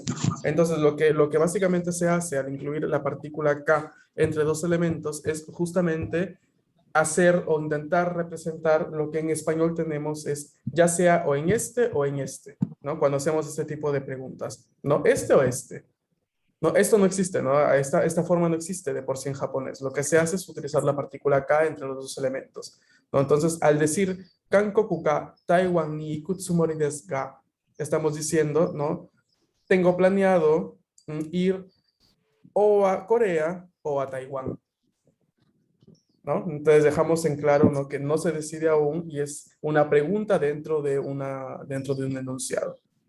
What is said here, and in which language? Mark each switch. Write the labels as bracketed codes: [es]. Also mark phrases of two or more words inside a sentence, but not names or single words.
[es] Entonces, lo que básicamente se hace al incluir la partícula K entre dos elementos es justamente hacer o intentar representar lo que en español tenemos es ya sea o en este, ¿no? Cuando hacemos este tipo de preguntas, ¿no? Este o este. No, esto no existe, ¿no? Esta forma no existe de por sí en japonés. Lo que se hace es utilizar la partícula K entre los dos elementos, ¿no? Entonces, al decir [ja] 韓国か台湾に行くつもりですが, [es] estamos diciendo, ¿no? Tengo planeado ir o a Corea o a Taiwán, ¿no? Entonces dejamos en claro, ¿no? Que no se decide aún y es una pregunta dentro de un enunciado.